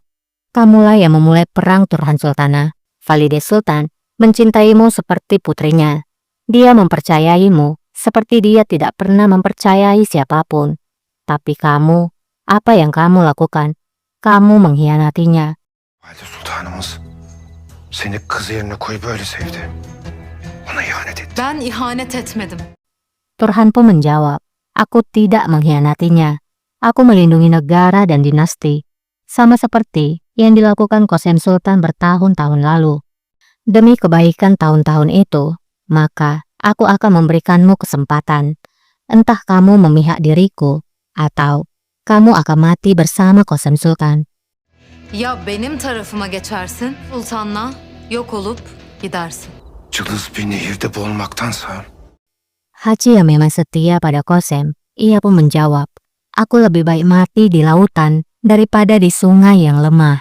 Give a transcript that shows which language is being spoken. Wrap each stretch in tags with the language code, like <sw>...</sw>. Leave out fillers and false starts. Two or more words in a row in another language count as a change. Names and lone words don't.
<id>Kamulah yang memulai perang Turhan Sultana. Valide Sultan mencintaimu seperti putrinya. Dia mempercayaimu seperti dia tidak pernah mempercayai siapapun. Tapi kamu, apa yang kamu lakukan? Kamu mengkhianatinya.</id> <tr>Valide Sultanımız seni kızı yerine koyup öyle sevdi. Ona ihanet etti. Ben ihanet etmedim.</tr> <id>Turhan pun menjawab, aku tidak mengkhianatinya. Aku melindungi negara dan dinasti. Sama seperti yang dilakukan Kosen Sultan bertahun-tahun lalu. Demi kebaikan tahun-tahun itu, maka aku akan memberikanmu kesempatan. Entah kamu memihak diriku, atau kamu akan mati bersama Kosen Sultan.</id> <tr>Ya benim tarafıma geçersin sultanla yok olup gidersin. Cılız bir nehirde boğulmaktansa</tr> <id>Haji yang memang setia pada Kosem, ia pun menjawab, aku lebih baik mati di lautan daripada di sungai yang lemah.</id>